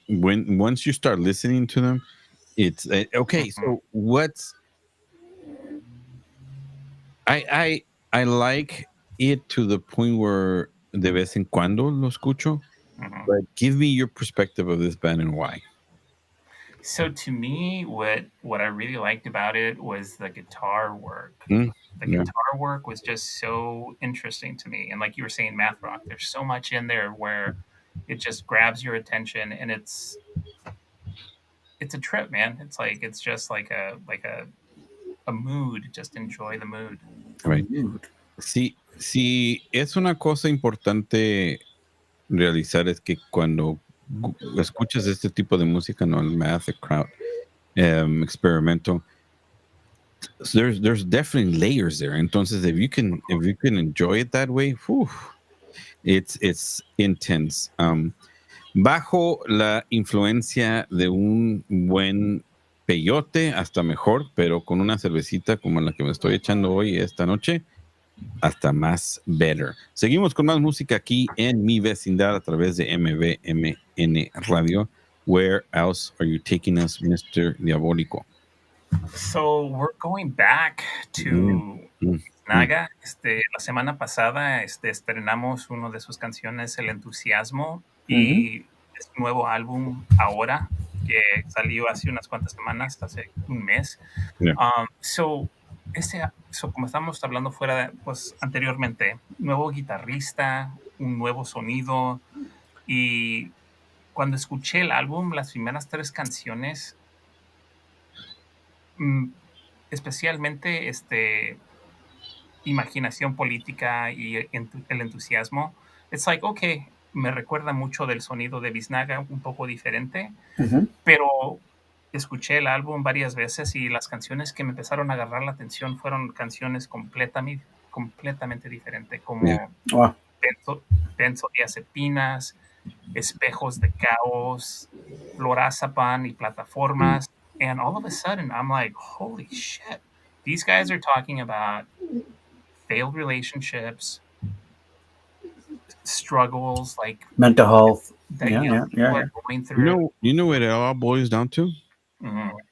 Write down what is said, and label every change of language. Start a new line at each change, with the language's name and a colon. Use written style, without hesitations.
English: Once you start listening to them, it's okay. So what's I like it to the point where
Spanish: de vez en cuando lo escucho.
English: But give me your perspective of this band and why. So to me, what I really liked about it was the guitar work. The Yeah. guitar work was just so interesting to me. And like you were saying, math rock, there's so much in there where it just grabs your attention, and it's a trip, man. It's just like a mood. Just enjoy the mood. Right. Mood.
Spanish: Sí, es una cosa importante realizar es que cuando escuchas este tipo de música, no el math, el crowd, experimento,
English: there's definitely layers there. Entonces, if you can enjoy it that way, whew, it's intense.
Spanish: Bajo la influencia de un buen peyote, hasta mejor, pero con una cervecita como la que me estoy echando hoy esta noche, hasta más better. Seguimos con más música aquí en mi vecindad a través de MBMN Radio.
English: Where else are you taking us, Mr. Diabolico? So we're going back to Naga.
Spanish: La semana pasada estrenamos uno de sus canciones, El Entusiasmo, y es un nuevo álbum ahora que salió hace unas cuantas semanas, hace un mes.
English: Yeah.
Spanish: So como estamos hablando pues anteriormente, nuevo guitarrista, un nuevo sonido, y cuando escuché el álbum, las primeras 3 canciones, especialmente imaginación política y el entusiasmo,
English: it's like, okay,
Spanish: me recuerda mucho del sonido de Biznaga, un poco diferente, pero escuché el álbum varias veces y las canciones que me empezaron a agarrar la atención fueron canciones completamente diferentes, como Benzodiazepinas, Espejos de Caos, Lorazepam y Plataformas.
English: And all of a sudden, I'm like, holy shit, these guys are talking about failed relationships, struggles, like mental health that people are going through. You know what it all boils down to? Mhm.